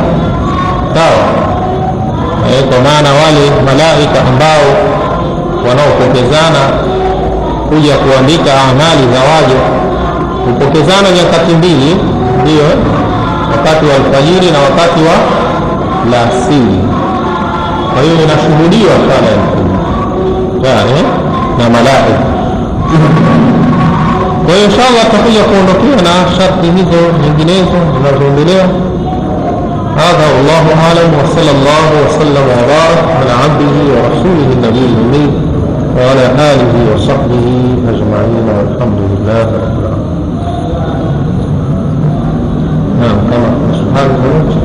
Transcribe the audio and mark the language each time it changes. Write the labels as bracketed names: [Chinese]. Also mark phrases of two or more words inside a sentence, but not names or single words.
[Swahili] Sawa, kwa maana wale malaika ambao wanaopokezana kuja kuandika amali za waja hupokezana nyakati mbili, ndio wakati wa alfajiri na wakati wa alasiri. Kwa hiyo inashuhudiwa swala ya alfajiri na malaika. Kwa hiyo inshallah tutakuja kuondokea na sharti hizo nyinginezo zinazoendelea. [Arabic] هذا والله أعلم، وصلى الله وسلم وبارك على عبده ورسوله النبي الأمي وعلى آله وصحبه أجمعين، والحمد لله رب العالمين. نعم، كما سبحان الله.